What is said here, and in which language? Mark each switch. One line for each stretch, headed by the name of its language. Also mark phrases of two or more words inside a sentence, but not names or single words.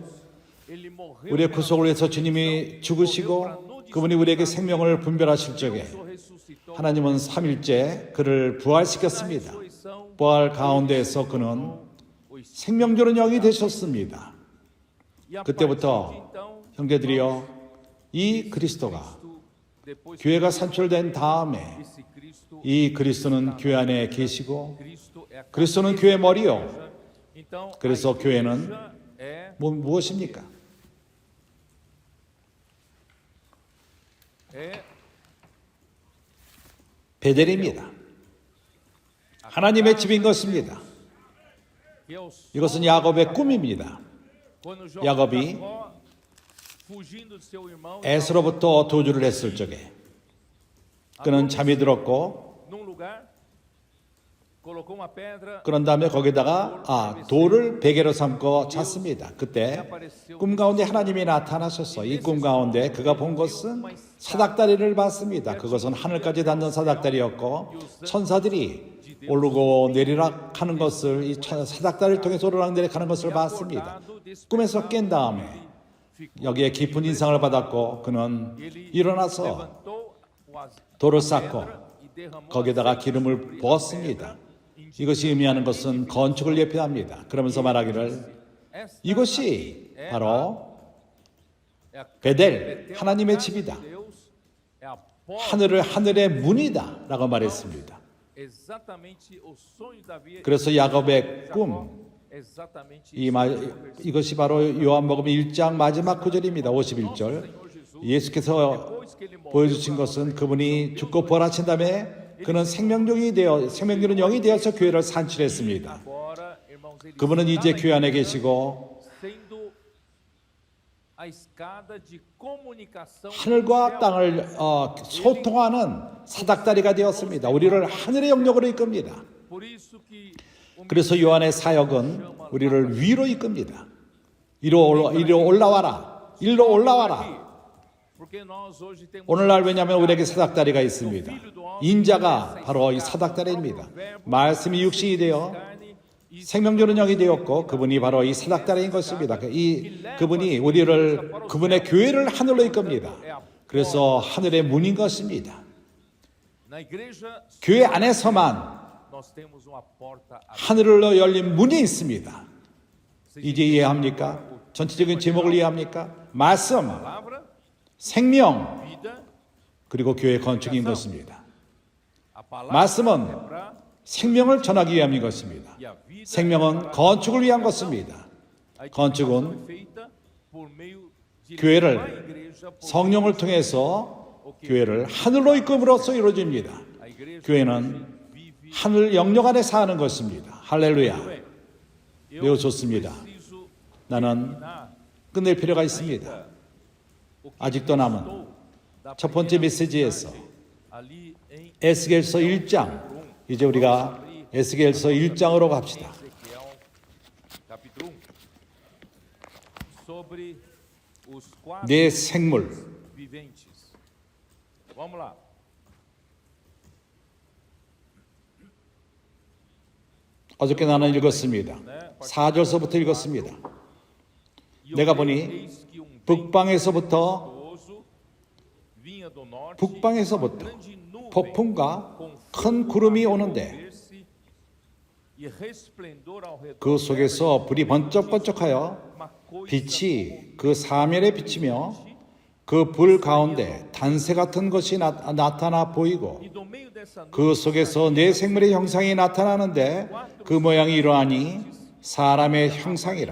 Portuguese: ele morreu
Korean: 우리의 구속을 위해서 주님이 죽으시고 그분이 우리에게 생명을 분별하실 적에
Portuguese: ressuscitou
Korean: 하나님은 3일째 그를 부활시켰습니다.
Portuguese: ressurreição
Korean: 부활 가운데에서 그는 생명 주는 영이 되셨습니다.
Portuguese: e a
Korean: 그때부터
Portuguese: partir de então
Korean: 형제들이여 이 그리스도가
Portuguese: depois
Korean: 교회가 산출된 다음에
Portuguese: esse Cristo
Korean: 이 그리스도는 교회 안에 계시고
Portuguese: Cristo é a
Korean: 그리스도는 교회 머리요.
Portuguese: cabeça. Então
Korean: 그래서
Portuguese: a
Korean: 교회는
Portuguese: igreja é
Korean: 무엇입니까? 베델입니다. 하나님의 집인 것입니다.
Portuguese: que é o
Korean: 이것은 야곱의 꿈입니다.
Portuguese: quando
Korean: 야곱이
Portuguese: Jacó, fugindo de seu irmão
Korean: 에스로부터 도주를 했을 적에 그는 잠이 들었고
Portuguese: num lugar colocou uma pedra
Korean: 그런 다음에 거기다가 돌을 베개로 삼고 잤습니다. 그때 꿈 가운데 하나님이 나타나셔서 이 꿈 가운데 그가 본 것은 사닥다리를 봤습니다. 그것은 하늘까지 닿는 사닥다리였고 천사들이 오르고 내리락 하는 것을 이 사닥다리를 통해서 오르락 내리락 하는 것을 봤습니다. 꿈에서 깬 다음에 여기에 깊은 인상을 받았고 그는 일어나서
Portuguese: levantou
Korean: 돌을 쌓고
Portuguese: e derramou
Korean: 거기다가 기름을 부었습니다. 이것이 의미하는 것은 건축을 예표합니다. 그러면서 말하기를 이것이 바로 베델 하나님의 집이다.
Portuguese: Deus é a porta
Korean: 하늘을 하늘의 문이다 라고 말했습니다.
Portuguese: exatamente o sonho de Davi
Korean: 그래서 야곱의 꿈
Portuguese: exatamente
Korean: 이것이 바로 요한복음 1장 마지막 구절입니다. 51절 예수께서 보여주신 것은 그분이 죽고 부활하신 다음에 그는 생명종이 되어 생명주는 영이 되어서 교회를 산출했습니다.
Portuguese: agora irmãos ele
Korean: 그분은 이제 교회 안에 계시고
Portuguese: sendo a escada de comunicação
Korean: 하늘과 땅을 소통하는 사닥다리가 되었습니다. 우리를 하늘의 영역으로 이끕니다.
Portuguese: por isso que o
Korean: 그래서 요한의 사역은 우리를 위로 이끕니다. 이리로 올라와라. 일로 올라와라.
Portuguese: Porque nós hoje temos
Korean: 오늘날 왜냐하면 우리에게 사닥다리가 있습니다. 인자가 바로 이 사닥다리입니다. 말씀이 육신이 되어 생명 주는 영이 되었고 그분이 바로 이 사닥다리인 것입니다. 그분이 우리를 그분의 교회를 하늘로 이끕니다. 그래서 하늘의 문인 것입니다.
Portuguese: na igreja
Korean: 교회 안에서만
Portuguese: nós temos uma porta aberta.
Korean: 하늘로 열린 문이 있습니다. 이제 이해합니까? 전체적인 제목을 이해합니까? 말씀,
Portuguese: Palavra,
Korean: 생명,
Portuguese: vida,
Korean: 그리고 교회 건축인 것입니다.
Portuguese: a palavra
Korean: 말씀은
Portuguese: é para
Korean: 생명을 전하기 위함인 것입니다.
Portuguese: e a vida
Korean: 생명은 건축을 위한 것입니다.
Portuguese: a edificação
Korean: 건축은
Portuguese: é feita por meio de
Korean: 교회를
Portuguese: uma igreja por
Korean: 성령을 통해서 교회를 하늘로 이끌음으로써 이루어집니다.
Portuguese: a igreja
Korean: 교회는
Portuguese: vive.
Korean: 하늘 영역 안에 사는 것입니다. 할렐루야.
Portuguese: Eu
Korean: 매우 좋습니다.
Portuguese: preciso
Korean: 나는
Portuguese: terminar
Korean: 끝낼 필요가 있습니다.
Portuguese: o que
Korean: 아직도 남은
Portuguese: restou da
Korean: 첫 번째
Portuguese: primeira
Korean: 메시지에서
Portuguese: mensagem ali em
Korean: 에스겔서 1장, 이제 우리가 에스겔서 1장으로 갑시다.
Portuguese: Ezequiel, capítulo 1, sobre os quatro
Korean: 내 생물,
Portuguese: viventes. Vamos lá.
Korean: 어저께 나는 읽었습니다. 4절서부터 읽었습니다.
Portuguese: E
Korean: 내가
Portuguese: olhei,
Korean: 보니
Portuguese: eis que vento
Korean: 북방에서부터
Portuguese: impetuoso vinha do norte,
Korean: 북방에서부터
Portuguese: grande nuvem
Korean: 폭풍과
Portuguese: com
Korean: 큰 구름이
Portuguese: fogo a
Korean: 오는데
Portuguese: mover-se e resplendor ao redor
Korean: 그 속에서 불이 번쩍번쩍하여
Portuguese: uma coisa
Korean: 빛이 그 사면에 비치며 그 불 가운데 단새 같은 것이 나타나 보이고
Portuguese: e do meio dessa nuvem
Korean: 그 속에서 내 생물의 형상이 나타나는데 그 모양이 이러하니 사람의 형상이라.